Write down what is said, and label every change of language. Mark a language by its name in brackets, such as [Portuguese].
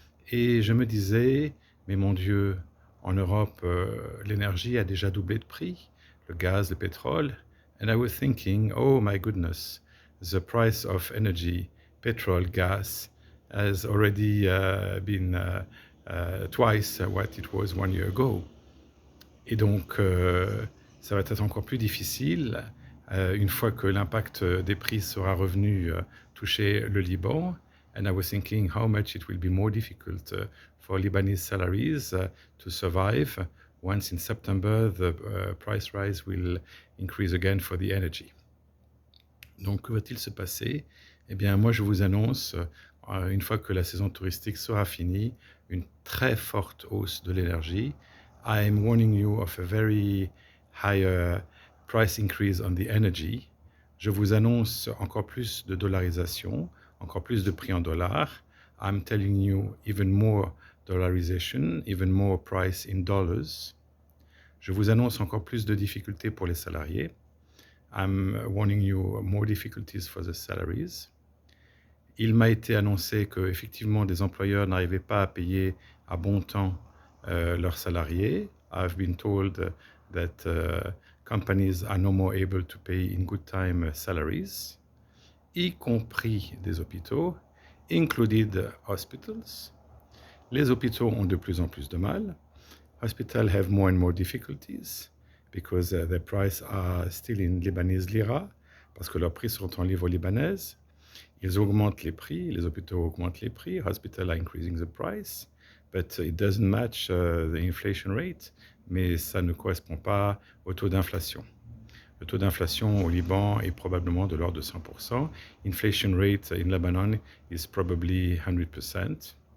[French] Et je me disais, mais mon Dieu, en Europe, l'énergie a déjà doublé de prix, le gaz, le pétrole. [English] And I was thinking, oh my goodness, the price of energy, petrol, gas, has already been twice what it was 1 year ago. [French] Et donc, ça va être encore plus difficile une fois que l'impact des prix sera revenu toucher le Liban. [English] And I was thinking how much it will be more difficult for Lebanese salaries to survive once in September the price rise will increase again for the energy. [French] Donc, que va-t-il se passer? Eh bien, moi, je vous annonce, une fois que la saison touristique sera finie, une très forte hausse de l'énergie. [English] I am warning you of a very higher price increase on the energy. [French] Je vous annonce encore plus de dollarisation, encore plus de prix en dollars. [English] I'm telling you even more dollarization, even more price in dollars. [French] Je vous annonce encore plus de difficultés pour les salariés. [English] I'm warning you more difficulties for the salaries. [French] Il m'a été annoncé que effectivement des employeurs n'arrivaient pas à payer à bon temps leurs salariés. [English] I've been told that companies are no more able to pay in good time salaries, [French] y compris des hôpitaux, [English] included hospitals. [French] Les hôpitaux ont de plus en plus de mal. [English] Hospitals have more and more difficulties because their prices are still in Lebanese lira, [French] parce que leurs prix sont en livres libanaises. Ils augmentent les prix, les hôpitaux augmentent les prix, [English] hospitals are increasing the price, but it doesn't match the inflation rate, [French] mais ça ne correspond pas au taux d'inflation. Le taux d'inflation au Liban est probablement de l'ordre de 100%. [English] Inflation rate in Lebanon is probably 100%.